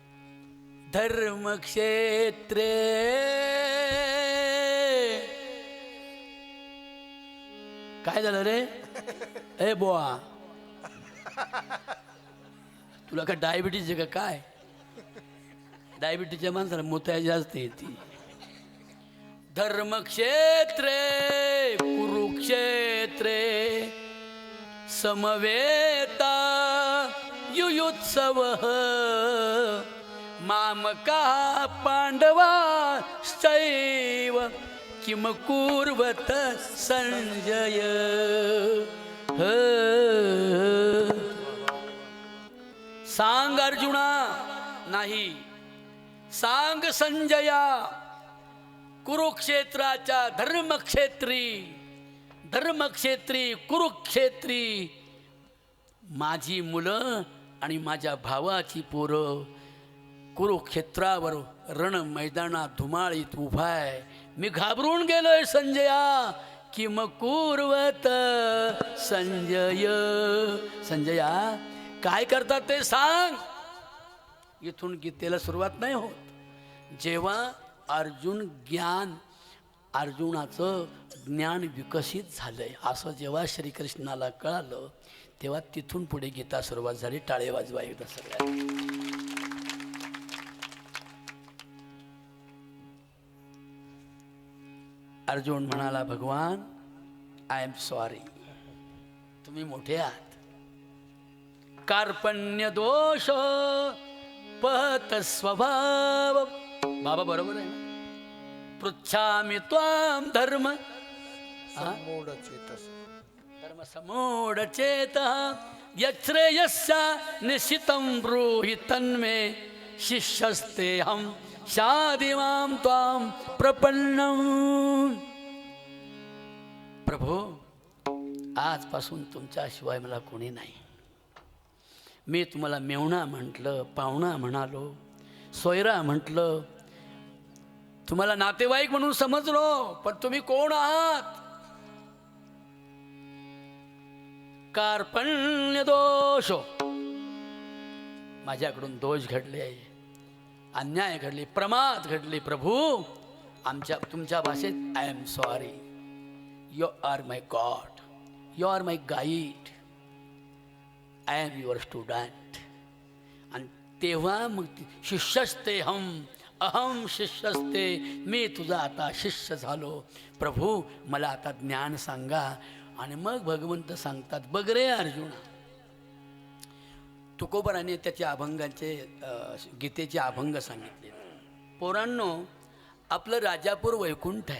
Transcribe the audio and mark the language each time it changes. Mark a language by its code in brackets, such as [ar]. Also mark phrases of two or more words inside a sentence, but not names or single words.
[mr] धर्मक्षेत्रे काय झालं रे? ए बोआ, तुला काय डायबिटीज आहे का काय? डायबिटीजच्या माणसाला मोत्या जास्त येते. [sa] धर्मक्षेत्रे कुरुक्षेत्रे समवेता युयुत्सव मामका पांडवाश्चैव किम कुर्वत संजय. [mr] सांग अर्जुना, नाही सांग संजया, कुरुक्षेत्राच्या धर्मक्षेत्री कुरुक्षेत्री माझी मुलं आणि माझ्या भावाची पोरं कुरुक्षेत्रावर रण मैदानात धुमाळीत उभा आहे. मी घाबरून गेलोय संजया. [sa] किम कुर्वत संजय. [mr] संजया काय करतात ते सांग. इथून गीतेला सुरुवात नाही होत. जेव्हा अर्जुनाचं ज्ञान विकसित झालंय असं जेव्हा श्रीकृष्णाला कळालं, तेव्हा तिथून पुढे गीता सुरुवात झाली. टाळे वाजवा एकदा सगळ्या. अर्जुन म्हणाला, भगवान [en] I am sorry, [mr] तुम्ही मोठे आहात. [sa] कार्पण्य दोष पत स्वभाव. [mr] बाबा बरोबर आहे. [sa] पृच्छामि त्वां धर्म समूढचेतः यच्छ्रेयस्या निश्चितं ब्रूहि तन्मे शिष्यस्तेऽहं शाधिमां त्वां प्रपन्नम्. [mr] प्रभो, आजपासून तुमच्याशिवाय मला कोणी नाही. मी तुम्हाला मेवणा म्हटलं, पाहुणा म्हणालो, सोयरा म्हटलं, तुम्हाला नातेवाईक म्हणून समजलो, पण तुम्ही कोण आहात? [sa] कार्पण्य दोष, [mr] माझ्याकडून दोष घडले, अन्याय घडले, प्रमाद घडले. प्रभू, तुमच्या भाषेत [en] I am sorry. You are my God, you are my guide, I am your student. [mr] आणि तेव्हा मग [sa] शिष्यस्ते अहम शिष्यस्ते, [mr] मी तुझा आता शिष्य झालो. प्रभू, मला आता ज्ञान सांगा. आणि मग भगवंत सांगतात, बघ रे अर्जुना, तुकोबराने त्याच्या अभंगाचे गीतेचे अभंग सांगितले. पोरांनो, आपलं राजापूर वैकुंठ आहे.